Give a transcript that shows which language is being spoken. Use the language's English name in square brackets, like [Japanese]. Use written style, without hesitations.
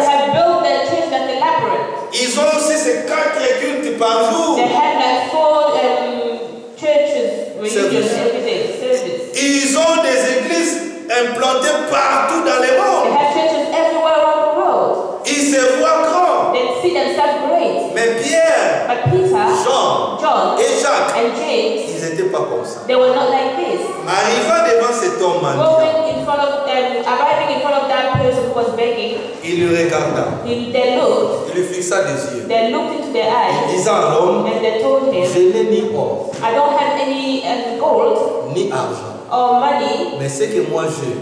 [English] they have built their church like a labyrinth. [French] Ils ont aussi ces 4 cultes par jour. [English] They have like 4 churches, religious Service. every day, service. [French] Ils ont des églises implantées partout dans le [English] They [French] monde. [English] have churches everywhere around the world. [French] Ils se voient grands. [English] They see themselves great. [French] Mais Pierre, [English] But Peter, [French] Jean [English] John, [French] et Jacques, [English] and James, [French] ils n'étaient pas comme ça. [English] they were not like this. [French] Arrivant devant cet homme mendiant, [English] Going in front of them, arriving in front of that person who was begging, [French] il le regarda, [English] they looked, [French] il lui fixa des yeux, [English] they looked into their eyes, [French] disant à l'homme, [English] and they told him, [French] je n'ai ni or, [English] I don't have any gold [French] ni argent, [English] or money, [French] mais ce que moi j'ai,